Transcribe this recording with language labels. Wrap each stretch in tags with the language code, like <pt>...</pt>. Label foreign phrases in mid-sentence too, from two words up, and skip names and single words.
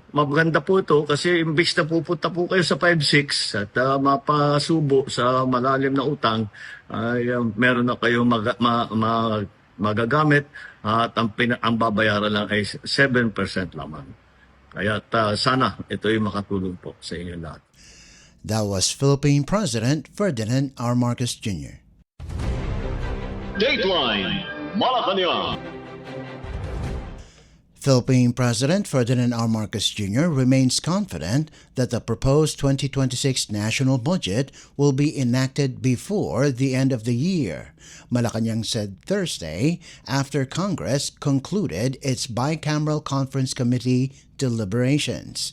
<tl>Maganda po ito kasi imbis na pupunta po kayo sa 5-6 at mapasubo sa malalim na utang, ay meron na kayo magagamit at ang babayaran lang ay 7% lamang. Kaya sana ito ay makatulong po sa inyo lahat.</tl> <en>That was Philippine President Ferdinand R. Marcos Jr. Dateline Malacañang. Philippine President Ferdinand R. Marcos Jr. remains confident that the proposed 2026 national budget will be enacted before the end of the year, Malacañang said Thursday after Congress concluded its bicameral conference committee deliberations.</en>